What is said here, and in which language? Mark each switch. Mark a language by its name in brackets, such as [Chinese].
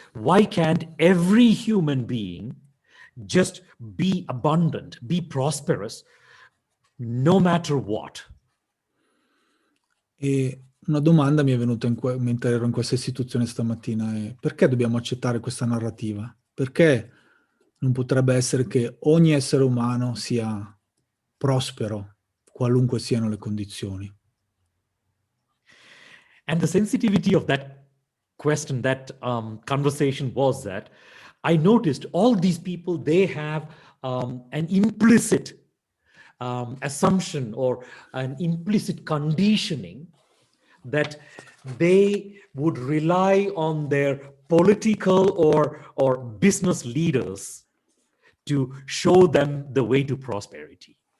[English] Why can't every human being just be abundant, be prosperous, no matter what? [Italian] E una domanda mi è venuta mentre ero in questa istituzione stamattina è: perché dobbiamo accettare questa narrativa? Perché non potrebbe essere che ogni essere umano sia prospero, qualunque siano le condizioni? [English] And the sensitivity of that question, that conversation was that I noticed all these people, they have an implicit assumption or an implicit conditioning that they would rely on their political or business leaders to show them the way to prosperity.